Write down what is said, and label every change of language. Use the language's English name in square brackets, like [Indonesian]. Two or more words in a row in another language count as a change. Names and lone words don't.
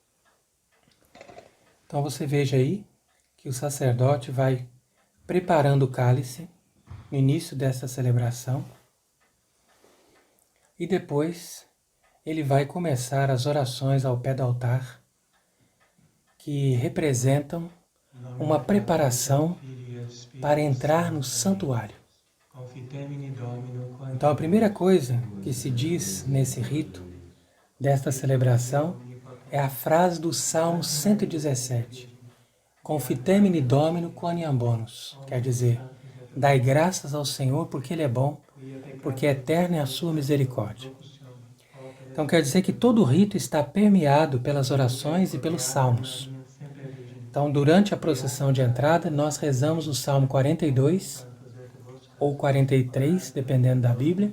[Portuguese] Então você veja aí que o sacerdote vai preparando o cálice no início dessa celebração e depois ele vai começar as orações ao pé do altar, que representam uma preparação para entrar no santuário. Então a primeira coisa que se diz nesse rito desta celebração é a frase do Salmo 117. [Latin] Confitemini Domino quoniam bonus. [Portuguese] Quer dizer, dai graças ao Senhor porque Ele é bom, porque eterna é a sua misericórdia. Então quer dizer que todo o rito está permeado pelas orações e pelos salmos. Então durante a procissão de entrada nós rezamos o Salmo 42 ou 43, dependendo da Bíblia.